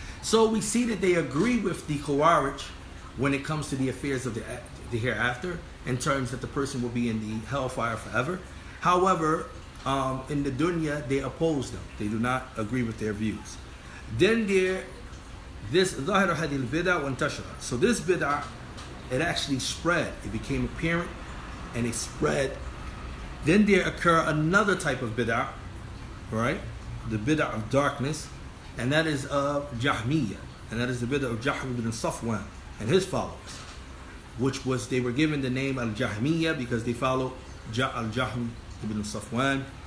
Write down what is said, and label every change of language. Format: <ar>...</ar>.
<en>So we see that they agree with the Khawarij when it comes to the affairs of the hereafter, in terms that the person will be in the hellfire forever. However, in the dunya, they oppose them. They do not agree with their views. Then this</en> <ar>ظاهر هذه البدع وانتشر.</ar> <en>So this bid'ah, it actually spread. It became apparent and it spread. Then there occur another type of bid'ah, right? The bid'ah of darkness, and that is of Jahmiyyah, and that is the bid'ah of Jahm ibn Safwan and his followers, which was, they were given the name al-Jahmiyyah because they follow al-Jahm ibn Safwan.</en>